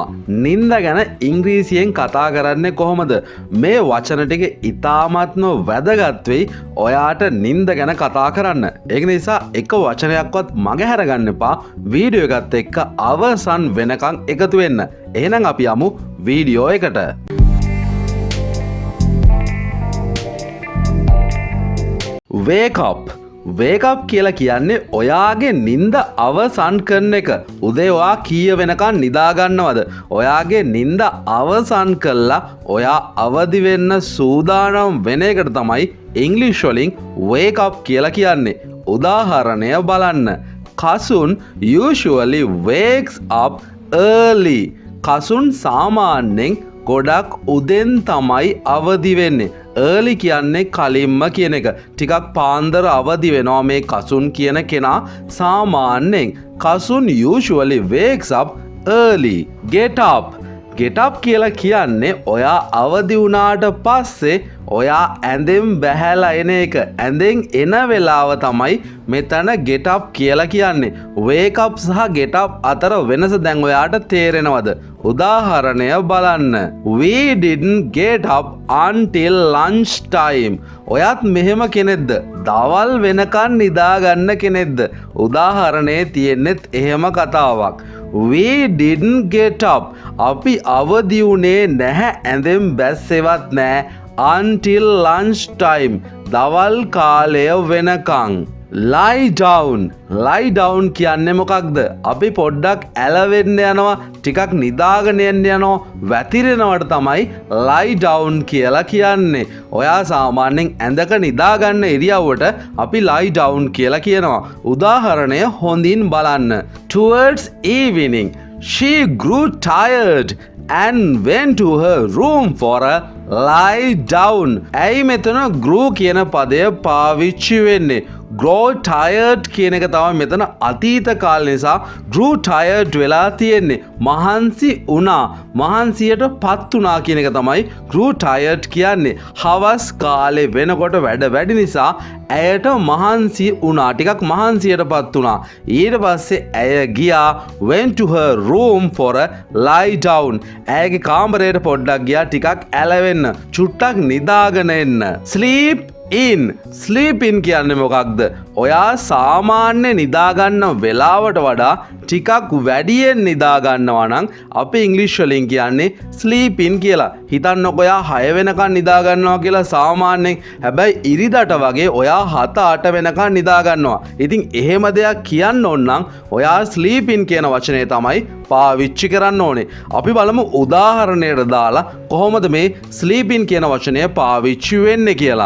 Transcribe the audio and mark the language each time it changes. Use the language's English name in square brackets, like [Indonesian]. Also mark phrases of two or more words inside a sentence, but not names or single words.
[Sinhala] නින්ද ගැන ඉංග්‍රීසියෙන් කතා කරන්නේ කොහොමද? මේ වචන ටික ඉතාමත්ම වැදගත් වෙයි ඔයාට නින්ද ගැන කතා කරන්න. ඒක නිසා එක වචනයක්වත් මගහැර ගන්න එපා. වීඩියෝ එකත් එක්ක අවසන් වෙනකන් එකතු වෙන්න. එහෙනම් අපි යමු වීඩියෝ එකට. [English] Wake up. Wake up [Sinhala] කියලා කියන්නේ ඔයාගේ නින්ද අවසන් කරන එක. උදේ ඔයා කීය වෙනකන් නිදා ගන්නවද? ඔයාගේ නින්ද අවසන් කළා ඔයා අවදි වෙන්න සූදානම් වෙන එකට තමයි ඉංග්‍රීසි වලින් [English] wake up [Sinhala] කියලා කියන්නේ. උදාහරණය බලන්න. [English] කසුන් usually wakes up early. [Sinhala] කසුන් සාමාන්‍යයෙන් ගොඩක් උදෙන් තමයි අවදි වෙන්නේ. early කියන්නේ කලින්ම කියන එක. ටිකක් පාන්දර අවදි වෙනවා මේ කසුන් කියන කෙනා සාමාන්‍යයෙන්. [English] කසුන් usually wakes up early. Get up. Get up [Sinhala] කියලා කියන්නේ ඔයා අවදි වුණාට පස්සේ ඔයා ඇඳෙන් බැහැලා එන එක. ඇඳෙන් එන වෙලාව තමයි මෙතන [English] get up [Sinhala] කියලා කියන්නේ. [English] wake up [Sinhala] සහ [English] get up [Sinhala] අතර වෙනස දැන් ඔයාට තේරෙනවද? උදාහරණය බලන්න. [English] We didn't get up until lunch time. [Sinhala] ඔයත් මෙහෙම කෙනෙක්ද? දවල් වෙනකන් නිදාගන්න කෙනෙක්ද? උදාහරණේ තියෙන්නෙත් එහෙම කතාවක්. [English] We didn't get up. [Sinhala] අපි අවදි වුණේ නැහැ ඇඳෙන් බැස්සෙවත් නැහැ [English] until lunch time. [Sinhala] දවල් කාලය වෙනකන්. [English] Lie down. Lie down [Sinhala] කියන්නේ මොකක්ද? අපි පොඩ්ඩක් ඇලවෙන්න යනවා, ටිකක් නිදාගෙන යනවා, වැතිරෙනවට තමයි [English] lie down [Sinhala] කියලා කියන්නේ. ඔයා සාමාන්‍යයෙන් ඇඳක නිදාගන්න ඉරියව්වට අපි [English] lie down [Sinhala] කියලා කියනවා. උදාහරණය හොඳින් බලන්න. [English] Towards evening, she grew tired and went to her room for a lie down. [Sinhala] ඇයි මෙතන grew කියන පදය පාවිච්චි වෙන්නේ? [English] grow tired [Sinhala] කියන එක තමයි මෙතන අතීත කාල නිසා [English] grew tired [Sinhala] වෙලා තියෙන්නේ. මහන්සි වුණා, මහන්සියට පත් වුණා කියන එක තමයි [English] grew tired [Sinhala] කියන්නේ. හවස් කාලේ වෙනකොට වැඩ වැඩි නිසා ඇයට මහන්සි වුණා, ටිකක් මහන්සියට පත් වුණා. ඊට පස්සේ ඇය ගියා [English] went to her room for a lie down. [Sinhala] ඇයගේ කාමරයට පොඩ්ඩක් ගියා ටිකක් ඇලවෙන්න, චුට්ටක් නිදාගෙන එන්න. [English] sleep in. sleep in [Sinhala] කියන්නේ මොකක්ද? ඔයා සාමාන්‍ය නිදාගන්න වෙලාවට වඩා ටිකක් වැඩියෙන් නිදාගන්නවා නම් අපි ඉංග්‍රීසි වලින් කියන්නේ [English] sleep in [Sinhala] කියලා. හිතන්නකො ඔයා 6 වෙනකන් නිදාගන්නවා කියලා සාමාන්‍යයෙන්. හැබැයි ඉරිදට වගේ ඔයා 7-8 වෙනකන් නිදාගන්නවා. ඉතින් එහෙම දෙයක් කියන්න ඕන නම් ඔයා [English] sleep in [Sinhala] කියන වචනේ තමයි පාවිච්චි කරන්න ඕනේ. අපි බලමු උදාහරණයකට දාලා කොහොමද මේ [English] sleep in [Sinhala] කියන වචනය පාවිච්චි වෙන්නේ කියලා.